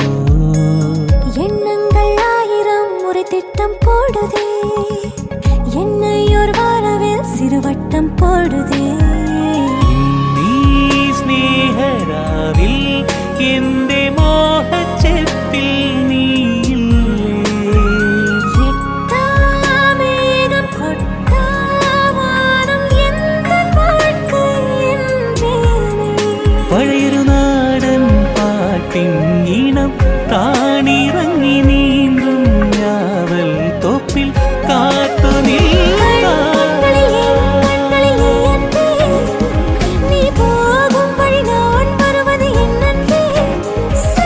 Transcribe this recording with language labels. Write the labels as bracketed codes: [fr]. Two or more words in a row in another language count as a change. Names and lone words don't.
[ta] எண்ணங்கள் ஆயிரம் முறை திட்டம் போடுதே என்னை ஒரு வாரவில் சிறுவட்டம் போடுதே [ml] നീ സ്നേഹരാവിൽ എന്റെ മോഹച്ചെപ്പിൽ നീയില്ലേ [ta] எட்டாமேகம் கொட்டாவானம் எந்த வாழ்க்கை என்றேனே [ml] പഴയൊരു നാടൻ പാട്ടിൻ ഈണം താണിറങ്ങി നീന്തും ഞാവൽ തോപ്പിൽ കാത്തു നിൽക്കാം [ta] கண்களில் நீ அன்பே நீ போகும் வழி நான் வருவது என் அன்பே